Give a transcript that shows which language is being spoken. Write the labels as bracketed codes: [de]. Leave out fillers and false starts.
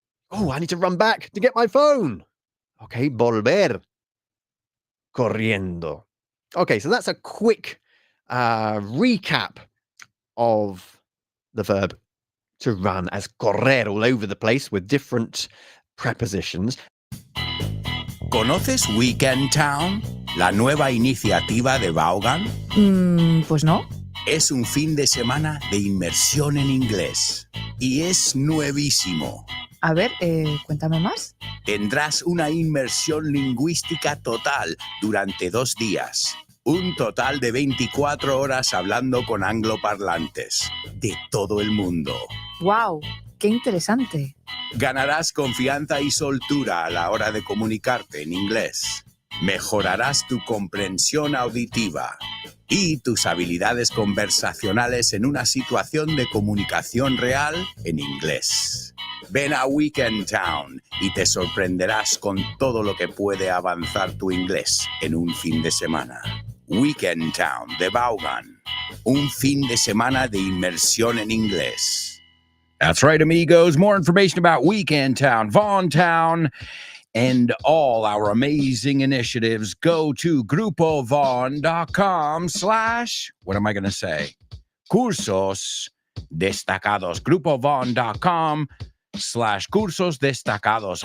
[en] Oh, I need to run back to get my phone. Okay, [es] volver corriendo. [en] Okay, so that's a quick recap of the verb to run as correr all over the place with different prepositions. [es] ¿Conoces Weekend Town? La nueva iniciativa de Vaughan. Pues no. Es un fin de semana de inmersión en inglés. Y es nuevísimo. A ver, cuéntame más. Tendrás una inmersión lingüística total durante 2 días. Un total de 24 horas hablando con angloparlantes de todo el mundo. ¡Wow! ¡Qué interesante! Ganarás confianza y soltura a la hora de comunicarte en inglés. Mejorarás tu comprensión auditiva y tus habilidades conversacionales en una situación de comunicación real en inglés. Ven a Weekend Town y te sorprenderás con todo lo que puede avanzar tu inglés en un fin de semana. Weekend Town de Vaughan. Un fin de semana de inmersión en inglés. [en] That's right, amigos. More information about Weekend Town, Vaughan Town, and all our amazing initiatives. Go to grupovaughan.com/ what am I going to say? [es] Cursos destacados. grupovaughan.com/ cursos destacados.